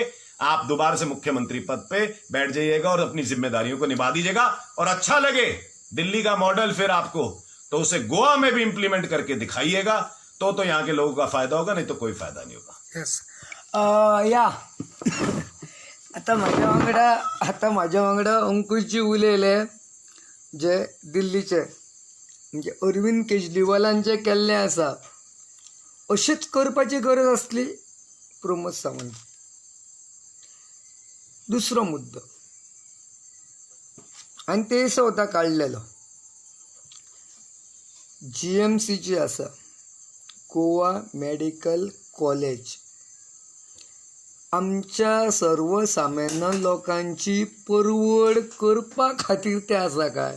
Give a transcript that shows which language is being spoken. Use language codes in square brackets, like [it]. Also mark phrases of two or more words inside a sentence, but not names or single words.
[hi] आप दोबारा से मुख्यमंत्री पद पे बैठ जाइएगा और अपनी जिम्मेदारियों को निभा दीजिएगा। और अच्छा लगे दिल्ली का मॉडल फिर आपको, तो उसे गोवा में भी इंप्लीमेंट करके दिखाइएगा, तो यहाँ के लोगों का फायदा होगा, नहीं तो कोई फायदा नहीं होगा। [en] yes yeah [kok] आता माझ्या वांगडा अंकुशजी उलयले जे दिल्लीचे, म्हणजे अरविंद केजरीवालांचे केल्लें आसा अशेंच करपाची गरज आसली प्रमोद सावंत। दुसरो मुद्दो आनी ते स्वता काडलेलो, जीएमसी जी आसा गोवा मेडिकल कॉलेज आमच्या सर्वसामान्य लोकांची परवड करपा खातीर ते आसा काय?